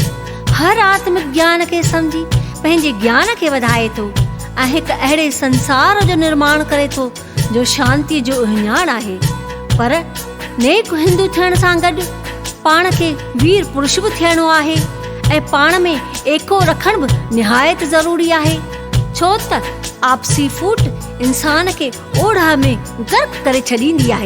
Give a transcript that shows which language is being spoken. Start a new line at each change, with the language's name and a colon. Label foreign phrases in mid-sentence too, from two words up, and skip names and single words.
Sindhi: हर आत्मिक ज्ञान खे सम्झी पंहिंजे ज्ञान खे वधाए थो ऐं हिकु अहिड़े संसार जो निर्माण करे थो जो शांतीअ जो उहिञाण आहे। पर नेक हिंदू थियण सां गॾु पाण खे वीर पुरुष बि थियणो आहे ऐं पाण में एको रखण बि निहायत ज़रूरी आहे, छो त आपसी फूट इंसान खे ओढ़ा में गर्क करे छॾींदी आहे।